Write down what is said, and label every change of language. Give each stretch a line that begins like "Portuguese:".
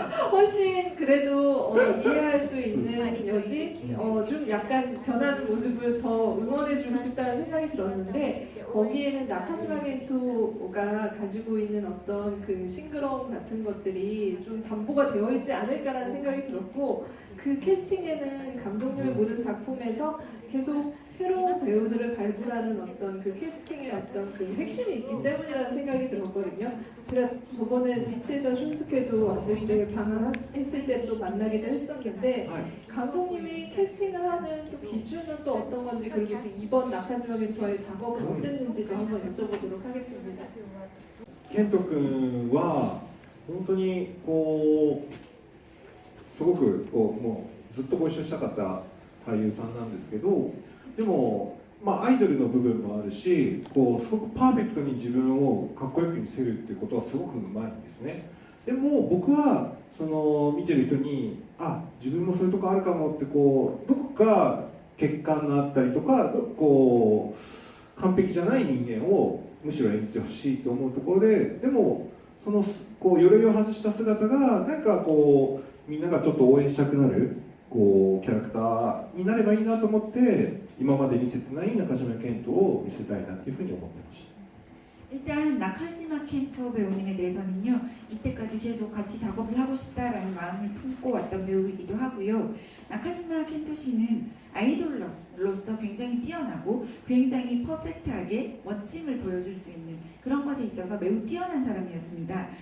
Korean: 훨씬 그래도 이해할 수 있는 여지, 좀 약간 변하는 모습을 더 응원해주고 싶다는 생각이 들었는데 거기에는 나카지마 겐토가 가지고 있는 어떤 그 싱그러움 같은 것들이 좀 담보가 되어 있지 않을까라는 생각이 들었고 그 캐스팅에는 감독님의 모든 작품에서 계속 새로운 배우들을 발굴하는 어떤 그 캐스팅의 어떤 그 핵심이 있기 때문이라는 생각이 들었거든요. 제가 저번에 미치에다 숀스케도 왔을 때 방한했을 때 또 만나기도 했었는데 감독님이 캐스팅을 하는 또 기준은 또 어떤 건지 그리고 또 이번 나카지마 겐토와의 작업은 어땠는지도 한번 여쭤보도록 하겠습니다.
Japanese: ケント君は本当にこうすごくこうもうずっとご一緒したかった俳優さんなんですけど、でも、アイドルの部分もあるし、こうすごくパーフェクトに自分をかっこよく見せるっていうことはすごくうまいんですね。でも僕はその見てる人に自分もそういうとこあるかもってこうどこか欠陥があったりとかこう完璧じゃない人間をむしろ演じてほしいと思うところで、でもそのこう鎧を外した姿がなんかこうみんながちょっと応援したくなるこうキャラクターになればいいなと思って今まで見せてない中島健人を見せたいなというふうに思ってました。
Korean: 일단 나카지마 켄토 배우님에 대해서는요, 이때까지 계속 같이 작업을 하고 싶다라는 마음을 품고 왔던 배우이기도 하고요. 나카지마 켄토 씨는 아이돌로서 굉장히 뛰어나고 굉장히 퍼펙트하게 멋짐을 보여줄 수 있는 그런 것에 있어서 매우 뛰어난 사람이었습니다.